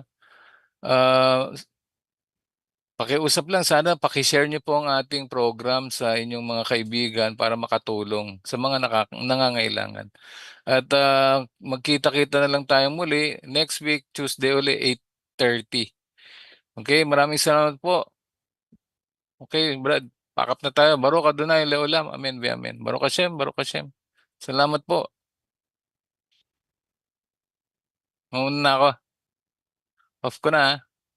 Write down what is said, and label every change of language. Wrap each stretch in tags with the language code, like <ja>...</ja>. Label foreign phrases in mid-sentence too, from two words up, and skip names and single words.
<tl>Ah, pakiusap lang sana paki-share niyo po ang ating program sa inyong mga kaibigan para makatulong sa mga nangangailangan. At, magkita-kita na lang tayong muli</tl> <en>next week,</en> <tl>Tuesday uli, 8:30. Okay, maraming salamat po. Okay, Brad,</tl> <en>pack up</en> <tl>na tayo.</tl> <he>ברוך אדוני לעולם. אמן ואמן. ברוך השם, ברוך השם.</he> <tl>Salamat po. Mauna na ako. Off ko na, ah.</tl>